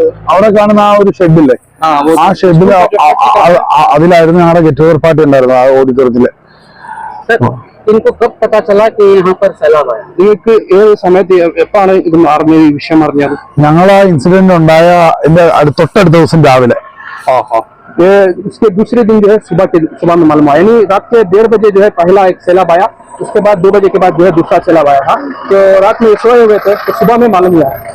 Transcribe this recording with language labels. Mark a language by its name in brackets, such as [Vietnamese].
[Malayalam] അവിടെ കാണുന്ന ആ ഒരു ഷെഡില്ലേ, ആ ഷെഡില് അതിലായിരുന്നു ഞങ്ങളുടെ ഗെറ്റ് ടുഗദർ പാർട്ടി ഉണ്ടായിരുന്നു ആ ഓഡിറ്റോറിയത്തില്. [Hindi] इनको कब पता चला कि यहाँ पर सैलाब आया? [Malayalam] നിങ്ങൾക്ക് ഏത് സമയത്ത് എപ്പോഴാണ് ഇത് അറിഞ്ഞത്, ഈ വിഷയം അറിഞ്ഞത്? ഞങ്ങൾ ആ ഇൻസിഡന്റ് ഉണ്ടായ എന്റെ തൊട്ടടുത്ത ദിവസം രാവിലെ. [Hindi] इसके दूसरे दिन जो है सुबह में मालूम आया, यानी रात के 1:30 बजे जो है पहला एक सैलाब आया, उसके बाद 2 बजे के बाद जो है दूसरा सैलाब आया था। तो रात में सोए हुए थे तो सुबह में मालूम हुआ।